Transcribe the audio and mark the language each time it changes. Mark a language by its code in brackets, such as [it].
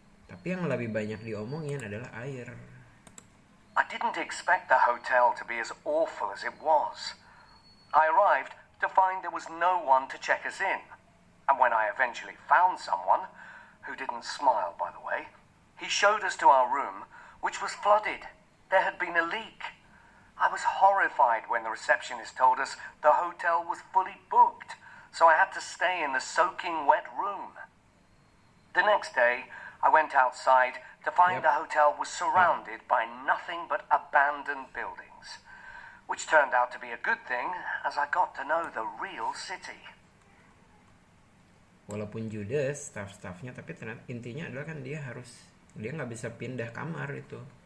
[id] Tapi yang lebih banyak diomongin adalah air. [en] I didn't expect the hotel to be as awful as it was. I arrived to find there was no one to check us in. And when I eventually found someone, who didn't smile by the way, he showed us to our room, which was flooded. There had been a leak. I was horrified when the receptionist told us the hotel was fully booked, so I had to stay in the soaking wet room. The next day, I went outside to find the hotel was surrounded by nothing but abandoned buildings, which turned out to be a good thing as I got to know the real city. [id] Walaupun Judas staff-staffnya, tapi ternyata intinya adalah kan dia nggak bisa pindah kamar itu.